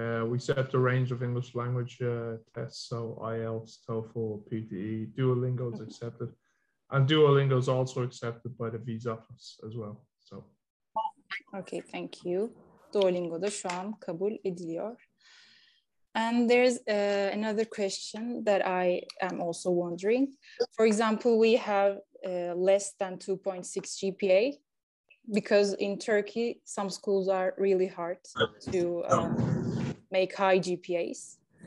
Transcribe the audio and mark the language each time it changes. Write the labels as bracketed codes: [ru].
[en] We set a range of English language tests, so IELTS, TOEFL, PTE, Duolingo is accepted, and Duolingo is also accepted by the visa office as well. So. Okay, thank you. [tr] Duolingo'da şu an kabul ediliyor. [en] And there's another question that I am also wondering. For example, we have less than 2.6 GPA because in Turkey, some schools are really hard to make high GPAs.